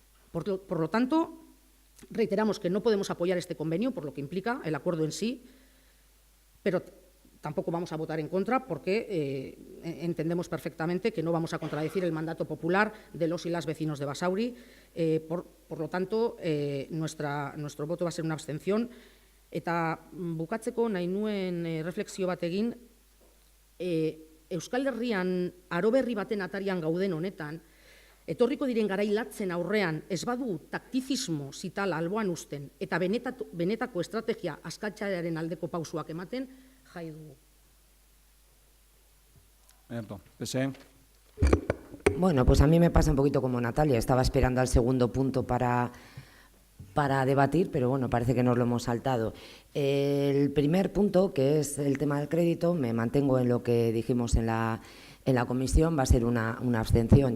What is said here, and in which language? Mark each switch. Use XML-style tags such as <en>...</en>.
<es>Por lo tanto, reiteramos que no podemos apoyar este convenio por lo que implica el acuerdo en sí, pero tampoco vamos a votar en contra porque entendemos perfectamente que no vamos a contradecir el mandato popular de los y las vecinos de Basauri. Por lo tanto, nuestro voto va a ser una abstención.</es> <eu>Eta bukatzeko nahi nuen refleksio bat egin, Euskal Herrian aroberri baten atarian gauden honetan, etorriko diren garai latzen aurrean ez badu taktizismo zitala alboan uzten eta benetako estrategia askatzearen aldeko pausuak ematen, jai dugu.</eu> <es>PSE. Bueno, pues a mí me pasa un poquito como Natalia. Estaba esperando al segundo punto para debatir, pero bueno, parece que nos lo hemos saltado. El primer punto, que es el tema del crédito, me mantengo en lo que dijimos en la comisión, va a ser una abstención.</es>